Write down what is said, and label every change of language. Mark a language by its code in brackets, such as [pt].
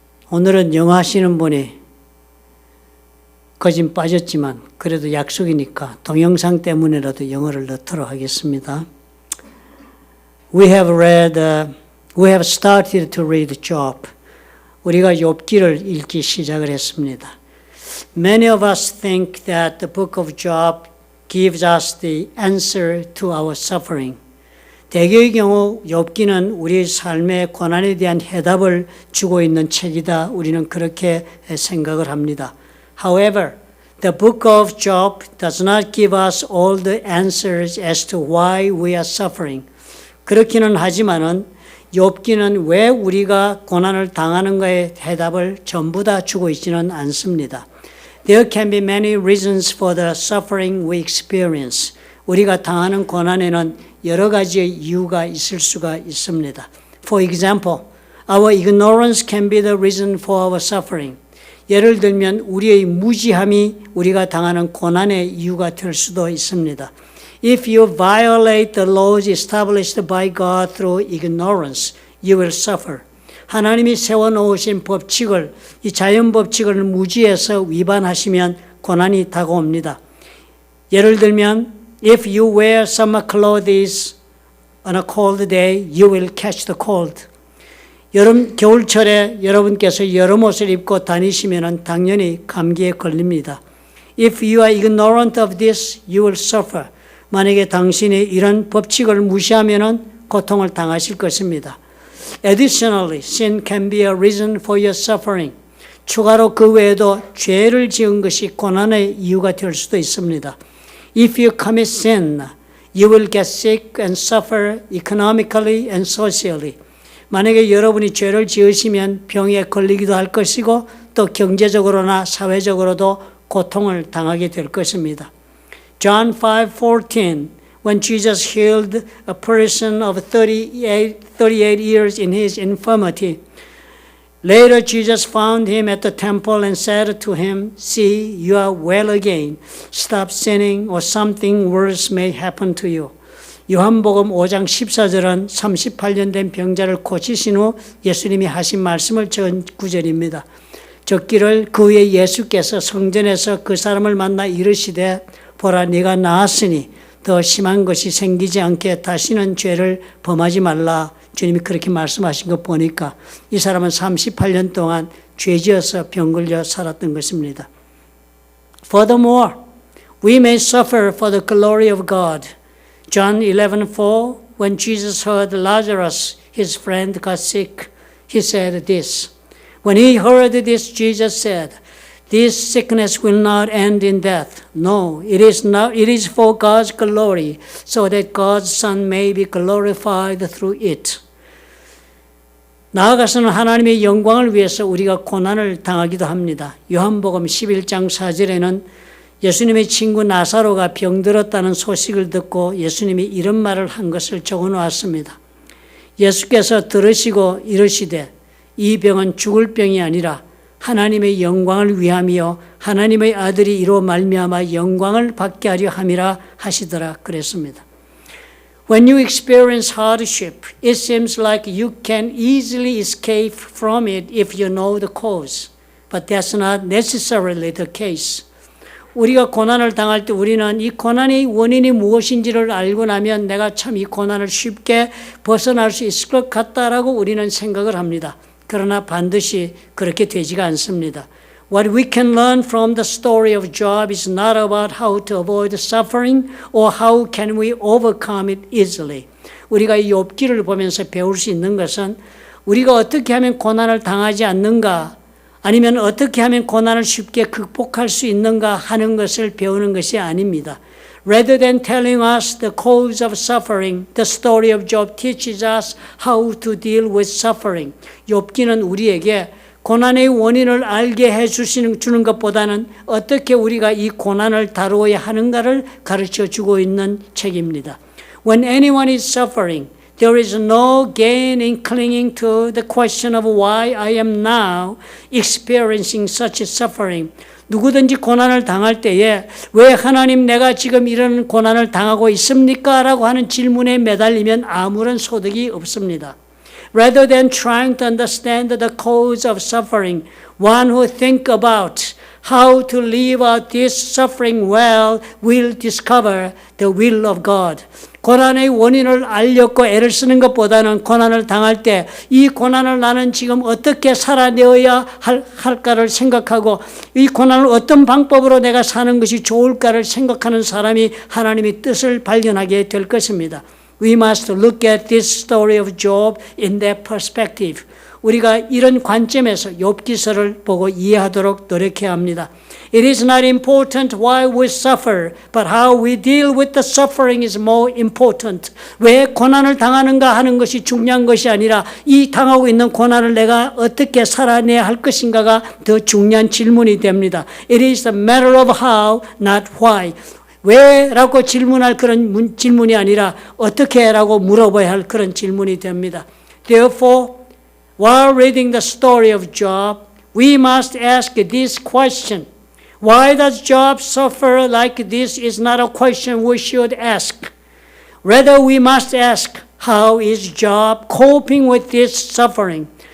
[ko] 오늘은 영어 하시는 분이 거진 빠졌지만 그래도 약속이니까 동영상 때문에라도 영어를 넣도록 하겠습니다. [en] We have started to read Job. [ko] 우리가 욥기를 읽기 시작을 했습니다. [en] Many of us think that the book of Job gives us the answer to our suffering. [ko] 대개의 경우 욥기는 우리 삶의 고난에 대한 해답을 주고 있는 책이다. 우리는 그렇게 생각을 합니다. [en] However, the book of Job does not give us all the answers as to why we are suffering. [ko] 그렇기는 하지만은 욥기는 왜 우리가 고난을 당하는가의 해답을 전부 다 주고 있지는 않습니다. [en] There can be many reasons for the suffering we experience. [ko] 우리가 당하는 고난에는 여러 가지의 이유가 있을 수가 있습니다. [en] For example, our ignorance can be the reason for our suffering. [ko] 예를 들면 우리의 무지함이 우리가 당하는 고난의 이유가 될 수도 있습니다. [en] If you violate the laws established by God through ignorance, you will suffer. [ko] 하나님이 세워놓으신 법칙을, 이 자연 법칙을 무지해서 위반하시면 고난이 다가옵니다. 예를 들면, [en] if you wear summer clothes on a cold day, you will catch the cold. [ko] 겨울철에 여러분께서 여름 옷을 입고 다니시면 당연히 감기에 걸립니다. [en] If you are ignorant of this, you will suffer. [ko] 만약에 당신이 이런 법칙을 무시하면 고통을 당하실 것입니다. [en] Additionally, sin can be a reason for your suffering. [ko] 추가로 그 외에도 죄를 지은 것이 고난의 이유가 될 수도 있습니다. [en] If you commit sin, you will get sick and suffer economically and socially. [ko] 만약에 여러분이 죄를 지으시면 병에 걸리기도 할 것이고 또 경제적으로나 사회적으로도 고통을 당하게 될 것입니다. [en] John 5:14 When Jesus healed a person of 38 years in his infirmity, later Jesus found him at the temple and said to him, See, you are well again. Stop sinning or something worse may happen to you. [ko] 요한복음 5장 14절은 38년 된 병자를 고치신 후 예수님이 하신 말씀을 적은 구절입니다. 적기를 그 후에 예수께서 성전에서 그 사람을 만나 이르시되 보라 네가 나았으니 더 심한 것이 생기지 않게 다시는 죄를 범하지 말라. 주님이 그렇게 말씀하신 거 보니까 이 사람은 38년 동안 죄지어서 병 걸려 살았던 것입니다. [en] Furthermore, we may suffer for the glory of God. John 11:4, when Jesus heard Lazarus, his friend, got sick, he said this. When he heard this, Jesus said, This sickness will not end in death. No, it is for God's glory, so that God's Son may be glorified through it. [ko] 나아가서는 하나님의 영광을 위해서 우리가 고난을 당하기도 합니다. 요한복음 11장 4절에는 예수님의 친구 나사로가 병들었다는 소식을 듣고 예수님이 이런 말을 한 것을 적어 놓았습니다. 예수께서 들으시고 이르시되 이 병은 죽을 병이 아니라 하나님의 영광을 위함이요 하나님의 아들이 이로 말미암아 영광을 받게 하려 함이라 하시더라 그랬습니다. [en] When you experience hardship, it seems like you can easily escape from it if you know the cause. But that's not necessarily the case. [ko] 우리가 고난을 당할 때 우리는 이 고난의 원인이 무엇인지를 알고 나면 내가 참 이 고난을 쉽게 벗어날 수 있을 것 같다라고 우리는 생각을 합니다. 그러나 반드시 그렇게 되지가 않습니다. [en] What we can learn from the story of Job is not about how to avoid suffering or how can we overcome it easily. [ko] 우리가 이 욥기를 보면서 배울 수 있는 것은 우리가 어떻게 하면 고난을 당하지 않는가 아니면 어떻게 하면 고난을 쉽게 극복할 수 있는가 하는 것을 배우는 것이 아닙니다. [en] Rather than telling us the cause of suffering, the story of Job teaches us how to deal with suffering. [ko] 욥기는 우리에게 고난의 원인을 알게 해주는 것보다는 어떻게 우리가 이 고난을 다루어야 하는가를 가르쳐 주고 있는 책입니다. [en] When anyone is suffering, there is no gain in clinging to the question of why I am now experiencing such suffering. [ko] 누구든지 고난을 당할 때에 왜 하나님 내가 지금 이런 고난을 당하고 있습니까? 라고 하는 질문에 매달리면 아무런 소득이 없습니다. [en] Rather than trying to understand the cause of suffering, one who think about how to live out this suffering well will discover the will of God. [ko] 고난의 원인을 알려고 애를 쓰는 것보다는 고난을 당할 때 이 고난을 나는 지금 어떻게 살아내어야 할까를 생각하고 이 고난을 어떤 방법으로 내가 사는 것이 좋을까를 생각하는 사람이 하나님의 뜻을 발견하게 될 것입니다. [en] We must look at this story of Job in that perspective. [ko] 우리가 이런 관점에서 욥기서를 보고 이해하도록 노력해야 합니다. [en] It is not important why we suffer, but how we deal with the suffering is more important. [ko] 왜 고난을 당하는가 하는 것이 중요한 것이 아니라 이 당하고 있는 고난을 내가 어떻게 살아내야 할 것인가가 더 중요한 질문이 됩니다. [en] It is a matter of how, not why. [ko] 왜? 라고 질문할 그런 질문이 아니라 어떻게? 라고 물어봐야 할 그런 질문이 됩니다. [en] Therefore, while reading the story of Job, we must ask this question. Why does Job suffer like this is not a question we should ask. Rather, we must ask, how is Job coping with this suffering?